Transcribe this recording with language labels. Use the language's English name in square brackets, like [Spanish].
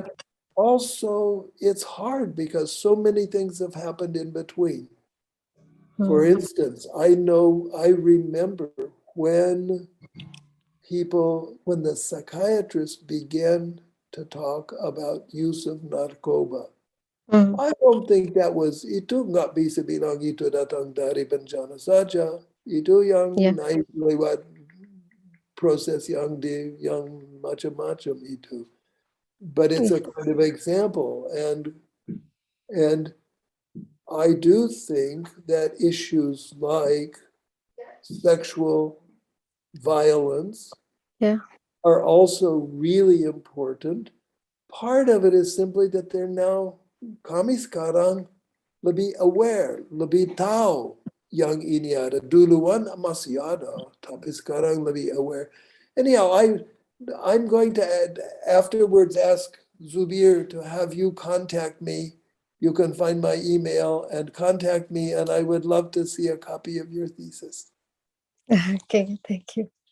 [English] But also, it's hard because so many things have happened in between. For instance, I remember when the psychiatrists began to talk about use of narkoba. I don't think [Indonesian] itu nggak bisa bilang itu datang dari bencana saja. Itu yang naik lewat proses yang macam-macam itu. [English] But it's a kind of example. And I do think that issues like sexual violence are also really important. Part of it is simply that they're now, [Indonesian] kami sekarang lebih aware, lebih tahu yang ini ada. Duluan masih ada, tapi sekarang lebih aware. [English] Anyhow, I'm going to afterwards ask Zubir to have you contact me. You can find my email and contact me, and I would love to see a copy of your thesis. Okay, thank you.